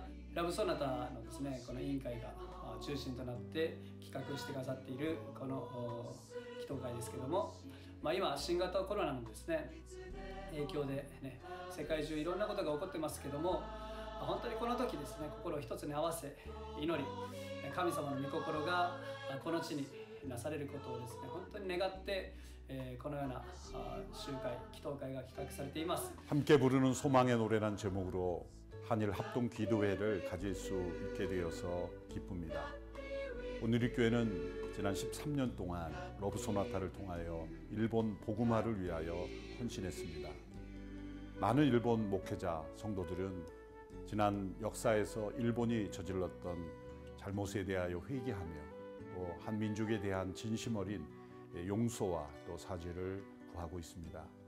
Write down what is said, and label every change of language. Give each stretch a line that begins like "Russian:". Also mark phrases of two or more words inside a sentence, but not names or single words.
Japanese: ラブソナタのですね、この委員会が中心となって企画してくださっているこの祈祷会ですけども、今新型コロナのですね影響でね、世界中いろんなことが起こってますけども、本当にこの時ですね、心を一つに合わせ祈り、神様の御心がこの地になされることをですね、本当に願って、このような集会、祈祷会が企画されています。
Korean: 함께 부르는 소망의 노래란 제목으로 한일 합동 기도회를 가질 수 있게 되어서 기쁩니다. 오늘의 교회는 지난 13년 동안 러브 소나타를 통하여 일본 복음화를 위하여 헌신했습니다. 많은 일본 목회자, 성도들은 지난 역사에서 일본이 저질렀던 잘못에 대하여 회개하며 또 한 민족에 대한 진심 어린 용서와 또 사죄를 구하고 있습니다.